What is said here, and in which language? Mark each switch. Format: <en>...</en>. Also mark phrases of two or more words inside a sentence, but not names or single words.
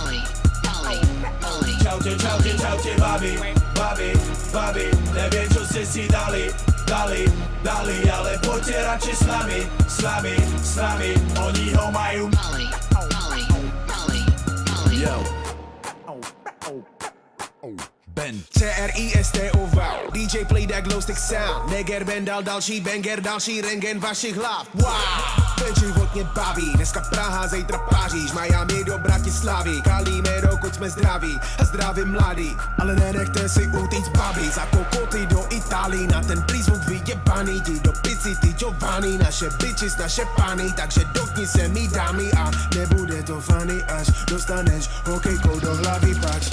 <sk>Čaute, babi, babi, babi, neviem čo ste si dali, ale poďte radšej s nami, oni ho majú.</sk> <en>Yo. Ben CRISTOV, DJ play that glow stick sound.</en> <cs>Neger Ben dal další banger, další rengen vašich hlav. Wow, ten život mě baví, dneska Praha, zítra Paříž, Miami do Bratislavy, kalíme dokud jsme zdraví a zdraví mladí, ale nenechte si utíct babi, za kokoty do Itálii, na ten prízvuk vyjebaný, jdi do pici, ty Giovanni, naše bitches, naše pany, takže dotkni se mi dámy a nebude to funny, až dostaneš hokejkou do hlavy pač.</cs>